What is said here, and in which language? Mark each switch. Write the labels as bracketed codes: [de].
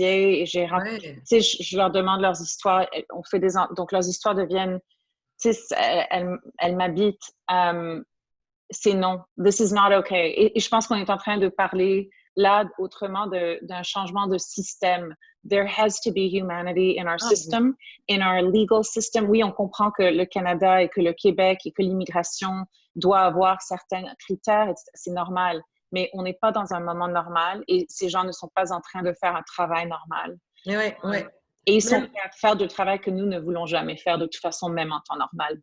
[fr] Et je leur demande leurs histoires. Donc, leurs histoires deviennent... Elles m'habitent. C'est non. [en] This is not okay. [fr] Et je pense qu'on est en train de parler là autrement d'un changement de système. [en] There has to be humanity in our system, in our legal system. [fr] Oui, on comprend que le Canada et que le Québec et que l'immigration doit avoir certains critères, c'est normal, mais on n'est pas dans un moment normal et ces gens ne sont pas en train de faire un travail normal. Oui. Et ils sont prêts à faire du travail que nous ne voulons jamais faire de toute façon, même en temps normal.